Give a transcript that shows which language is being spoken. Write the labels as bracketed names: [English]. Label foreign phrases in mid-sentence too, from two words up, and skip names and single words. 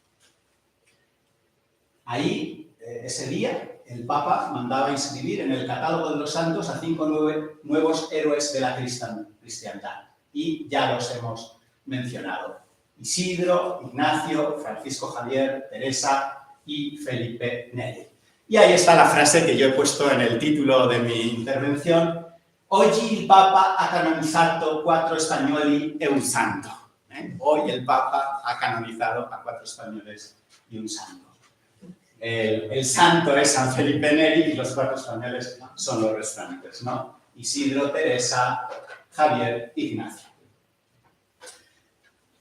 [Spanish] Ahí, ese día, el Papa mandaba inscribir en el catálogo de los santos a 5 nuevos héroes de la cristiandad y ya los hemos mencionado. Isidro, Ignacio, Francisco Javier, Teresa y Felipe Neri. Y ahí está la frase que yo he puesto en el título de mi intervención. [Italian] Oggi il Papa ha canonizzato 4 spagnoli e un santo. [Spanish] Hoy el Papa ha canonizado a 4 españoles y un santo. El santo es San Felipe Neri y los 4 españoles son los restantes, ¿no? Isidro, Teresa, Javier, Ignacio.